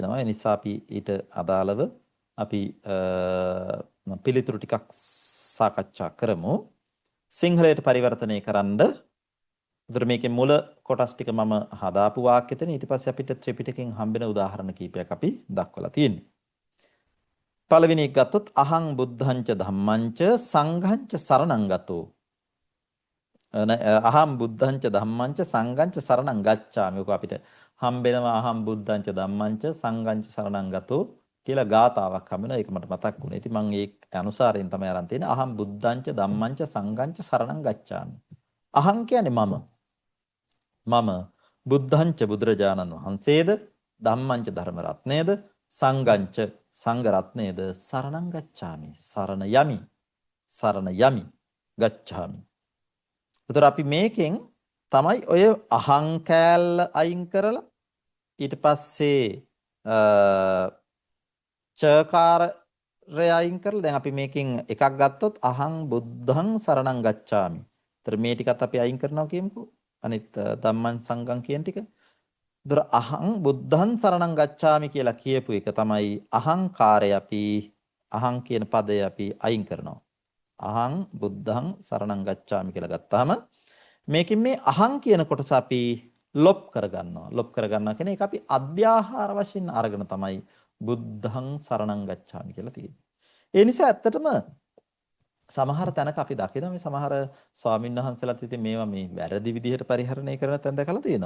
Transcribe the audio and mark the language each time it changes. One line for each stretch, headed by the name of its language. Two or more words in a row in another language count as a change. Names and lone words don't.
Sinhala: ඒ නිසා අපි ඊට අදාළව අපි පිළිතුරු ටිකක් සාකච්ඡා කරමු. සිංහලයට පරිවර්තනය කරන්න. උතර මේකේ මුල කොටස් ටික මම හදාපු වාක්‍යෙතන ඊට පස්සේ අපිට ත්‍රිපිටකයෙන් හම්බෙන උදාහරණ කීපයක් අපි දක්වලා තියෙනවා. පළවෙනි එක ගත්තොත්
Pali: අහං බුද්ධංච ධම්මංච සංඝංච සරණං ගතෝ. අහම් බුද්ධංච ධම්මංච සංඝංච සරණං ගච්ඡාමි.
Sinhala: ඔක අපිට හම්බෙනවා
Pali: අහම් බුද්ධංච ධම්මංච සංඝංච සරණං ගතෝ
Sinhala: කියලා ගාතාවක් හම්බෙනවා. ඒක මට මතක් වුණා. ඉතින් මම ඒක අනුසාරයෙන් තමයි අරන් තියෙන්නේ.
Pali: අහම් බුද්ධංච ධම්මංච සංඝංච සරණං ගච්ඡාමි.
Sinhala: අහං කියන්නේ මම බුද්ධංච බුදුරජාණන් වහන්සේද ධම්මංච ධර්ම රත්නයේද සංඝංච සංඝ රත්නයේද
Pali: සරණං ගච්ඡාමි.
Sinhala: සරණ යමි ගච්ඡාමි. උතර අපි මේකෙන් තමයි ඔය අහං කෑල්ල අයින් කරලා ඊට පස්සේ චකාරය අයින් කරලා දැන් අපි මේකෙන් එකක් ගත්තොත්
Pali: අහං බුද්ධං සරණං ගච්ඡාමි.
Sinhala: උතර මේ ටිකත් අපි අයින් කරනවා කියමුකෝ. අනිත්
Pali: ධම්මං සංඝං
Sinhala: කියන ටික. උතර
Pali: අහං බුද්ධං සරණං ගච්ඡාමි
Sinhala: කියලා කියපු එක තමයි අහංකාරය අපි අහං කියන පදය අපි අයින් කරනවා.
Pali: අහං බුද්ධං සරණං ගච්ඡාමි
Sinhala: කියලා ගත්තාම මේකෙන් මේ අහං කියන කොටස අපි ලොප් කරගන්නවා. ලොප් කරගන්නවා කියන එක අපි අධ්‍යාහාර වශයෙන් අරගෙන තමයි
Pali: බුද්ධං සරණං ගච්ඡාමි
Sinhala: කියලා තියෙන්නේ. ඒ නිසා ඇත්තටම සමහර තැනක අපි දකිනවා මේ සමහර ස්වාමීන් වහන්සේලාත් ඉතින් මේවා මේ වැරදි විදිහට පරිහරණය කරන තැන් දැකලා තියෙනවා.